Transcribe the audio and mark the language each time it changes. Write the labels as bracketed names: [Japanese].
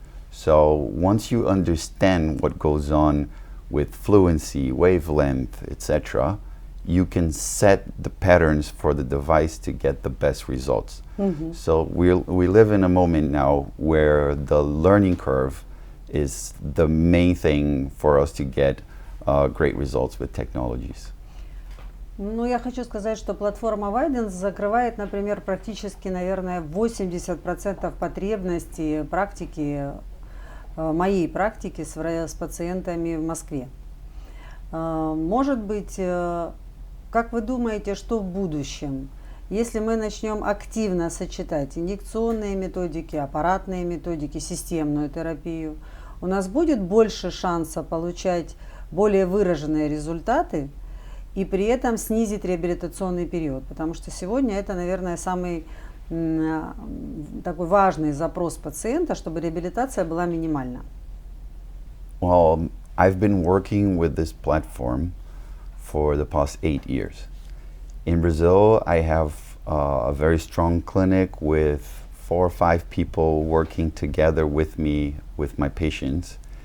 [English] So once you understand what goes on with fluency, wavelength, etc., you can set the patterns for the device to get the best results. So we live in a moment now where the learning curve is the main thing for us to get great results with technologies. [Russian] Ну, я хочу сказать, что платформа Vydence закрывает, например, практически, наверное, 80% потребностей практики, моей практики с пациентами в Москве. Может быть, как вы думаете, что в будущем, если мы начнем активно сочетать инъекционные методики, аппаратные методики, системную терапию, у нас будет больше шанса получать более выраженные результаты и при этом снизить реабилитационный период? Потому что сегодня это, наверное, самый такой важный запрос пациента, чтобы реабилитация была минимальна. [English] Well, I've been working with this platform for the past 8 years. In Brazil, I have a very strong clinic with 4 or 5 people working together with me, with my patients.